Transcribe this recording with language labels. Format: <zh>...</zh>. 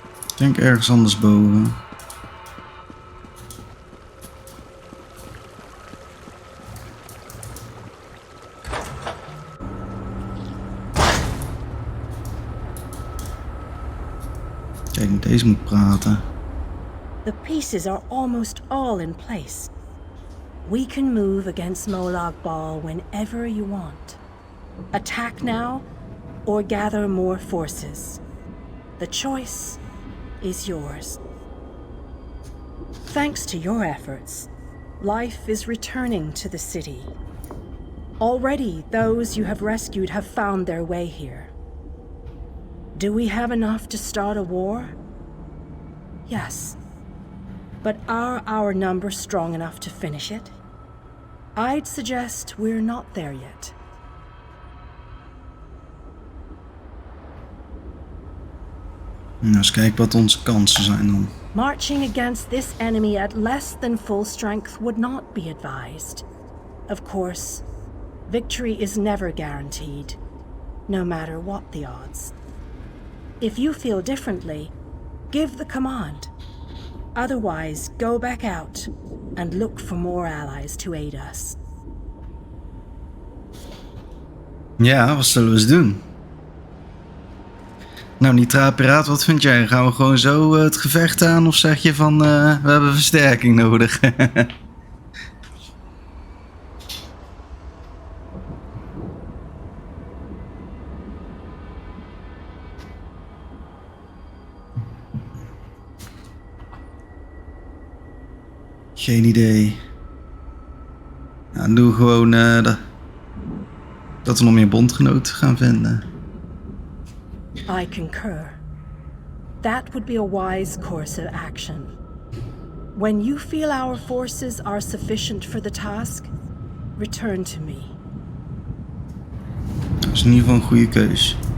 <nl>Ik denk ergens anders boven. Kijk, met deze moet praten.</nl> <en>The pieces are almost all in place. We can move against Molag Bal whenever you want. Attack now, or gather more forces. The choice is yours. Thanks to your efforts, life is returning to the city. Already, those you have rescued have found their way here. Do we have enough to start a war? Yes. But are our numbers strong enough to finish it? I'd suggest we're not there yet.</en> <nl>Nou, eens kijken wat onze kansen zijn dan.</nl> <en>Marching against this enemy at less than full strength would not be advised. Of course, victory is never guaranteed, no matter what the odds. If you feel differently, give the command. Otherwise, go back out and look for more allies to aid us.</en> <nl>Ja, wat zullen we eens doen? Nou, Nitra Piraat, wat vind jij? Gaan we gewoon zo het gevecht aan of zeg je van we hebben versterking nodig? Geen idee. Nou, dan doen we gewoon dat we nog meer bondgenoten gaan vinden.</nl> <en>I concur. That would be a wise course of action. When you feel our forces are sufficient for the task, return to me.</en> <nl>Dat is in ieder geval een goede keus.</nl>